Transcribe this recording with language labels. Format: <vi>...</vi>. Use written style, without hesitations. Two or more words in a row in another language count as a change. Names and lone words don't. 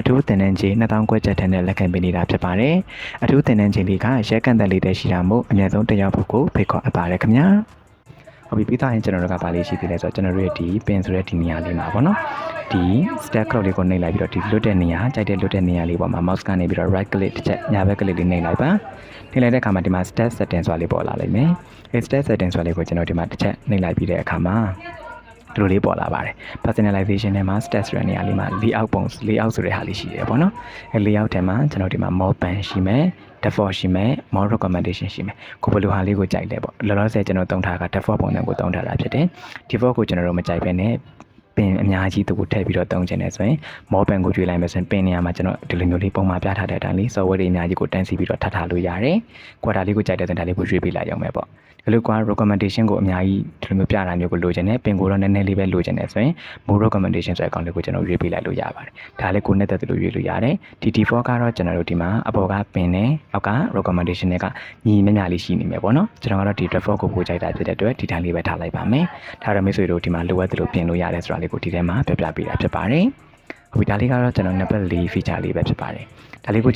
<my>ထူးသင်တန်းကြီး2000ကျပ်ထက်နဲ့လက်ခံပေးနေတာဖြစ်ပါတယ်။အထူးသင်တန်းကြီးလေးကရဲကန်သက်လေးတည်းရှိတာမို့အများဆုံးတက်ရောက်ဖို့ကိုဖိတ်ခေါ်အပ်ပါတယ်ခင်ဗျာ။ဟုတ်ပြီပြီးသားရင်ကျွန်တော်တို့ကပါလေးရှိသေးတယ်ဆိုတော့ကျွန်တော်တို့ရဲ့ဒီ pin ဆိုတဲ့ဒီနေရာလေးမှာပေါ့နော်ဒီ</my> <en>stack cloud</en> <my>လေးကိုနှိပ်လိုက်ပြီးတော့ဒီလွတ်တဲ့နေရာကြိုက်တဲ့လွတ်တဲ့နေရာလေးပေါ်မှာ mouse ကနေပြီးတော့</my> <en>right click</en> <my>တစ်ချက်ညာဘက် click လေးနှိပ်လိုက်ပါနှိပ်လိုက်တဲ့အခါမှာဒီမှာ</my> <en>stack setting</en> <my>ဆိုတာလေးပေါ်လာလိမ့်မယ်အဲ stack setting ဆိုတာလေးကိုကျွန်တော်ဒီမှာတစ်ချက်နှိပ်လိုက်ပြီးတဲ့အခါမှာဒီလိုလေးပေါ်လာပါတယ် personalization ထဲမှာ stats ရနေရာလေးမှာ layout ပုံ layout ဆိုတဲ့ဟာလေးရှိတယ်ပေါ့နော်အဲ layout ထဲမှာကျွန်တော်ဒီမှာ</my> <en>more pan</en> <my>ရှိမယ် default ရှိမယ်</my> <en>more recommendation</en> <my>ရှိမယ်ကိုဘယ်လိုဟာလေးကိုကြိုက်လဲပေါ့လောလောဆယ်ကျွန်တော်သုံးထားတာက default ပုံစံကိုသုံးထားတာဖြစ်တယ် default ကိုကျွန်တော်တို့မကြိုက်ဘဲနဲ့ပင်အများကြီးသူ့ကိုထည့်ပြီးတော့သုံးချင်တယ်ဆိုရင်</my> <en>more pan</en> <my>ကိုကြွေးလိုက်မယ်ဆိုရင်ပင်နေရာမှာကျွန်တော်ဒီလိုမျိုးလေးပုံမှန်ပြထားတဲ့အတိုင်းလေး software တွေအများကြီးကိုတန်းစီပြီးတော့ထပ်ထားလို့ရတယ်။ quota လေးကိုကြိုက်တဲ့ဆိုရင်ဒါလေးကိုရွေးပေးလိုက်အောင်ပဲပေါ့။ဒီလိုကွာ recommendation ကိုအများကြီးဒီလိုမျိုးပြတာမျိုးကိုလို ချင်တယ်ပင်ကိုတော့နည်းနည်းလေးပဲလိုချင်တယ်ဆိုရင်</my> <en>more recommendation</en> <my>ဆိုတဲ့အကောင်လေးကိုကျွန်တော်ရွေးပေးလိုက်လို့ရပါတယ်။ဒါလေးကိုနဲ့တက်တယ်လို့ရွေးလို့ရတယ်။ဒီ default ကတော့ကျွန်တော်တို့ဒီမှာအပေါ်ကပင်နဲ့အောက်က recommendation တွေကညီမျှမျှလေးရှိနေမယ်ပေါ့နော်။ကျွန်တော်ကတော့ဒီ default ကိုပို့ကြိုက်တာဖြစ်တဲ့အတွက်ဒီတိုင်းလေးပဲထားလိုက်ပါမယ်။ဒါတော့မိတ်ဆွေတို့ဒီမှာလိုအပ်တယ်လို့ပြင်လို့ရတယ်ဆိုတာလေးကိုဒီထဲမှာပြပြပေးတာဖြစ်ပါတယ်။ဟုတ်ပြီဒါလေးကတော့ကျွန်တော်</my> <en>number 4 feature</en> <my>လေးပဲဖြစ်ပါတယ်။ဒါလေးကိုကျွန်</my>